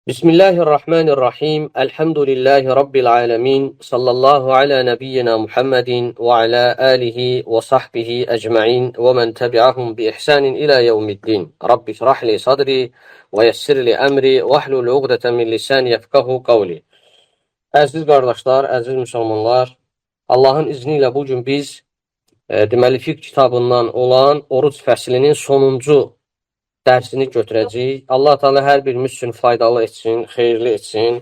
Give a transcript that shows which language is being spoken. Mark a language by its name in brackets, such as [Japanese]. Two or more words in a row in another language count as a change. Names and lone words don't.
[Arabic] بسم الله الرحمن الرحيم الحمد لله رب العالمين. صلى الله على نبينا محمد وعلى آله وصحبه أجمعين ومن تبعهم بإحسان إلى يوم الدين. رب اشرح لي صدري ويسر لي أمري واحلل عقدة من لساني يفقهوا قولي. [Azerbaijani] Əziz qardaşlar, əziz müsəlmanlar, Allahın izni ilə bugün biz deməli fiqh kitabından olan oruc fəslinin sonuncu dərsini götürəcəyik. Allah Teala hər birimiz üçün faydalı etsin, xeyirli etsin.